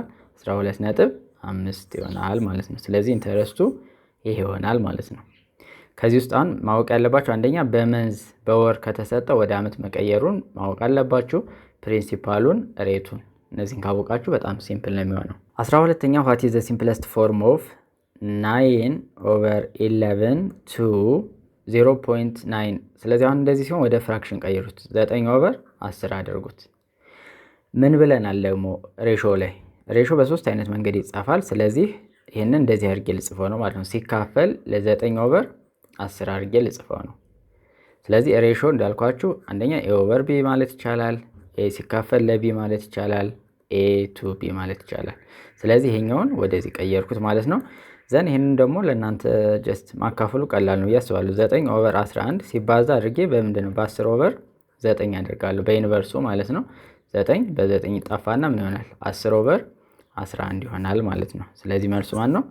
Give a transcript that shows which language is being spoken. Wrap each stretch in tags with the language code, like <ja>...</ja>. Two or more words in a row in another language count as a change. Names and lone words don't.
<am>12.5 ይሆናል ማለት ነው። ስለዚህ ኢንተረስቱ ይሄ ይሆናል ማለት ነው። ከዚህ ውስጥ አሁን ማወቅ ያለባችሁ አንደኛ በመንዝ በወር ከተሰጠ ወደ ዓመት መቀየሩን ማወቅ አለባችሁ። ፕሪንሲፓሉን፣ ሬቱን እነዚህን ካወቃችሁ በጣም ሲምፕል ነው የሚሆነው። 12ኛ</am> <en>what is the simplest form of 9/11 to 0.9?</en> <am>ስለዚህ አሁን እንደዚህ ሲሆን ወደ ፍራክሽን ቀይሩት። 9/10 አድርጉት። ምን ብለናል ደግሞ ሬሾ ላይ? ሬሾ በሶስት አይነት መንገድ ይጻፋል። ስለዚህ ይህንን እንደዚህ አድርጌ ልጽፈው ነው ማለት ነው። ሲካፈል ለ9/10 አድርጌ ልጽፈው ነው። ስለዚህ ሬሾ እንዳልኳችሁ አንደኛ a/b ማለት ይቻላል፣ a ሲካፈል ለb ማለት ይቻላል፣ a to b ማለት ይቻላል። ስለዚህ ይሄኛውን ወደዚህ ቀየርኩት ማለት ነው። ዘን ይሄንን ደግሞ ለእናንተ ጀስት ማካፈሉ ቀላል ነው ያስባሉ። 9/11 ሲባዛ አድርጌ በምንድነው በ10/9 አደርጋለሁ፣ በኢንቨርሱ ማለት ነው። 9 በ9 ይጣፋና ምን ይሆናል? 10/11 ይሆናል ማለት ነው። ስለዚህ መልሱ ማን ነው?</am>